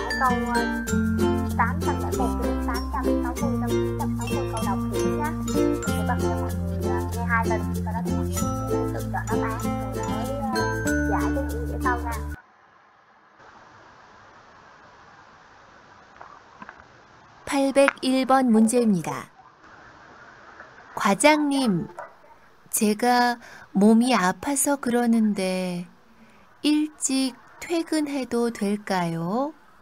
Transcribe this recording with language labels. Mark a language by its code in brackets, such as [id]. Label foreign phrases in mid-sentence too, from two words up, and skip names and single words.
[vi] câu 801 cho đến 860 trong 960 câu đọc kỹ nhé. Mình sẽ bật cho mọi người nghe 2 lần, sau đó thì mọi người sẽ tự chọn đáp án rồi mới giải cái những nghĩa sau nha. [ko] (801번) 문제입니다. 과장님, 제가 몸이 아파서 그러는데 일찍 퇴근해도 될까요?